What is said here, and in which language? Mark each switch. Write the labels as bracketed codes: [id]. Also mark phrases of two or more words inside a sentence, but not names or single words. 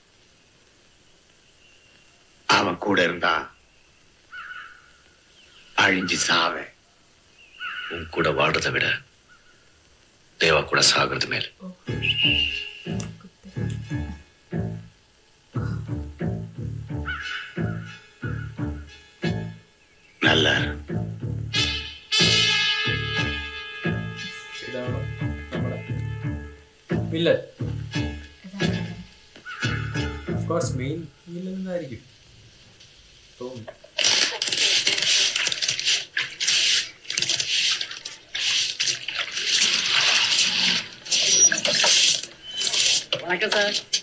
[ta] அவன் கூட இருந்தா அழிஞ்சு சாவே. உன் கூட வாழ்றதை விட தேவா கூட சாகிறது மேல். நல்ல [en] villain of course main villain [ml] എന്നായിരിക്കും തോന്നുന്നു. [ta] வணக்கம் சார்.